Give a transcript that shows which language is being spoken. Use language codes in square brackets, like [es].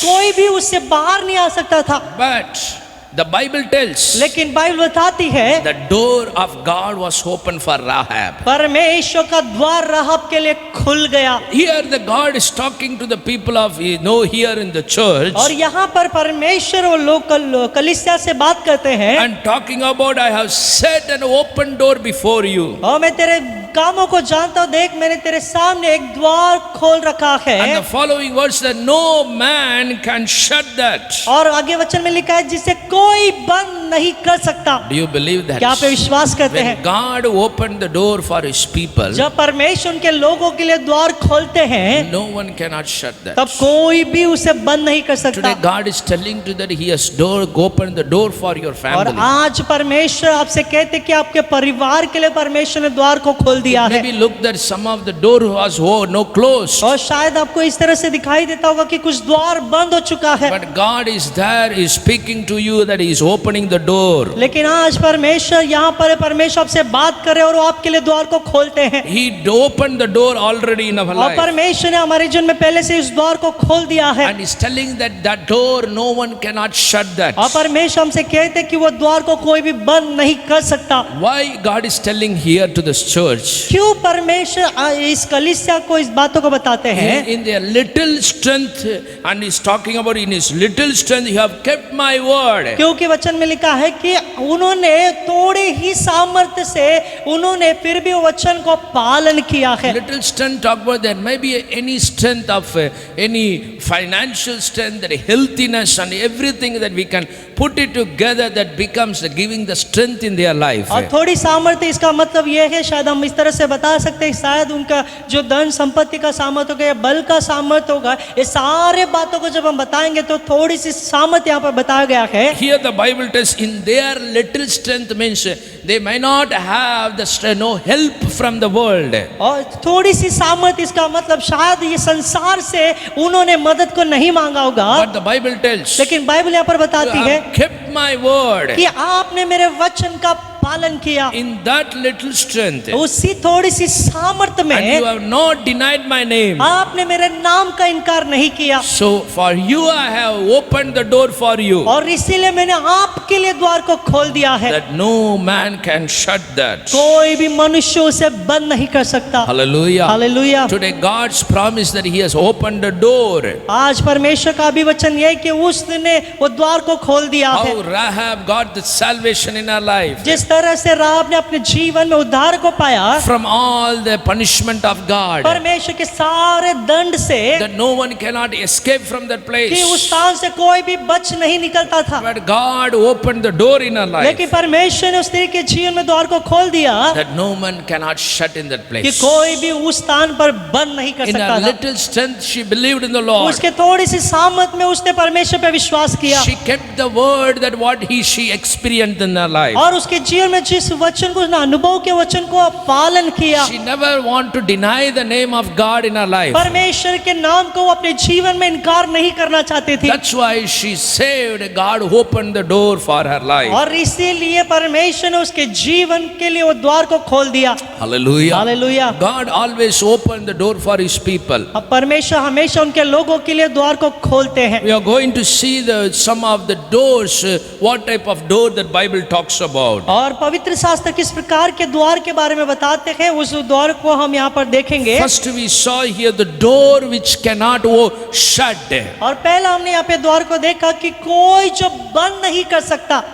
[hi] कोई भी उससे बाहर नहीं आ सकता था। [en] But the Bible tells [hi] लेकिन बाइबल बताती है [en] the door of God was open for Rahab. [hi] परमेश्वर का द्वार राहाब के लिए खुल गया। [en] Here the God is talking to the people of here in the church [hi] और यहाँ पर परमेश्वर वो लोग कलीसिया से बात करते हैं, [en] and talking about I have set an open door before you. [hi] और मैं तेरे कामों को जानता हूँ, देख मैंने तेरे सामने एक द्वार खोल रखा है। [en] And the following words that no man can shut that. [hi] और आगे वचन में लिखा है जिसे कोई बंद नहीं कर सकता। [en] Do you believe that? [hi] क्या आप विश्वास करते हैं? [en] When God opened the door for His people, [hi] जब परमेश्वर उनके लोगों के लिए द्वार खोलते हैं, [en] no one cannot shut that. [hi] तब कोई भी उसे बंद नहीं कर सकता। [en] Today God is telling you that He has opened the door for your [hi] और [en] family. [hi] आज परमेश्वर आपसे कहते कि आपके परिवार के लिए परमेश्वर ने द्वार को खोल दिया है। [en] Maybe look that some of the door was no closed. [hi] और शायद आपको इस तरह से दिखाई देता होगा कि कुछ द्वार बंद हो चुका है, [en] But God is there, is speaking to you that He is opening the door. [hi] लेकिन आज परमेश्वर यहाँ पर है, परमेश्वर आपसे बात करे और वो आपके लिए द्वार को खोलते हैं। [en] He opened the door already in our [hi] और [en] life. [hi] परमेश्वर ने हमारे जीवन में पहले से इस द्वार को खोल दिया है। [en] And He's telling that door, no one cannot shut that. [hi] और परमेश्वर हमसे कहते कि वो द्वार को कोई भी बंद नहीं कर सकता। [en] Why God is telling here to this church? [hi] क्यों परमेश्वर इस कलीसिया को इस बातों को बताते हैं? [en] In their little strength, and He's talking about in His little strength, you have kept my word. [hi] क्योंकि वचन में लिखा है कि उन्होंने थोड़े ही सामर्थ्य से उन्होंने फिर भी वचन को पालन किया है। [en] Little strength, talk about there may be any strength of any financial strength, that healthiness and everything that we can put it together that becomes giving the strength in their life. [hi] और थोड़ी सामर्थ्य इसका मतलब यह है, शायद हम इस उस तरह से बता सकते हैं शायद उनका जो धन संपत्ति का सामर्थ होगा या बल का सामर्थ होगा, ये सारे बातों को जब हम बताएंगे तो थोड़ी सी सामर्थ यहाँ पर बताया गया है। [en] Here the Bible tells in their little strength means they may not have the strength, no help from the world. [hi] और थोड़ी सी सामर्थ इसका मतलब शायद ये संसार से उन्होंने मदद को नहीं मांगा होगा, [en] But the Bible tells, [hi] लेकिन बाइबल यहाँ पर [en] you [hi] बताती है [en] have kept my word. [hi] कि आपने मेरे वचन का पालन किया। [en] In that little strength, [hi] उसी थोड़ी सी सामर्थ [en] and you [hi] में [en] have not denied my name. [hi] आपने मेरे नाम का इनकार नहीं किया, [en] So for you I have opened the door for you, [hi] और इसीलिए मैंने आपके लिए द्वार को खोल दिया है। [en] that no man can shut that. [hi] कोई भी मनुष्य उसे बंद नहीं कर सकता। [en] Hallelujah. [hi] Hallelujah. [en] Today God's promise that He has opened the door. [hi] आज परमेश्वर का भी वचन यह है कि उसने वो द्वार को खोल दिया है। [en] How Rahab got the salvation in her life [hi] जिस तरह से राहाब ने अपने जीवन में उद्धार को पाया [en] from all the punishment of God, [hi] परमेश्वर के सारे दंड से, [en] that no one cannot escape from that [hi] कि [en] place. [hi] उस स्थान से कोई भी बच नहीं निकलता था, [en] But God opened the door in her life [hi] लेकिन परमेश्वर ने उस स्त्री के जीवन में द्वार को खोल दिया [en] that no man cannot shut in that [hi] कि [en] place. [hi] कोई भी उस स्थान पर बंद नहीं कर [en] In [hi] सकता [en] her [hi] था। [en] little strength, she believed in the Lord. [hi] उसके थोड़ी सी सामर्थ में उसने परमेश्वर पे विश्वास किया, [en] She kept the word that what she experienced in her life. [hi] और उसके जीवन में जिस वचन को, उसने अनुभव के वचन को पालन किया। [en] She never want to deny the name of God in her life. [hi] परमेश्वर के नाम को वो अपने जीवन में इनकार नहीं करना चाहती थी, [en] That's why she saved. God opened the door for her life. [hi] और इसीलिए परमेश्वर ने उसके जीवन के लिए वो द्वार को खोल दिया। [en] Hallelujah. [hi] Hallelujah. [en] God always opened the door for His people. [hi] अब परमेश्वर हमेशा उनके लोगों के लिए द्वार को खोलते हैं। [en] We are going to see some of the doors, what type of door that Bible talks about. [hi] और पवित्र शास्त्र किस प्रकार के द्वार के बारे में बताते हैं, उस द्वार को हम यहाँ पर देखेंगे। [en] First we saw here the door which cannot shut. [hi] और पहला हमने यहाँ पे द्वार को देखा कि कोई जो बंद नहीं कर सकता।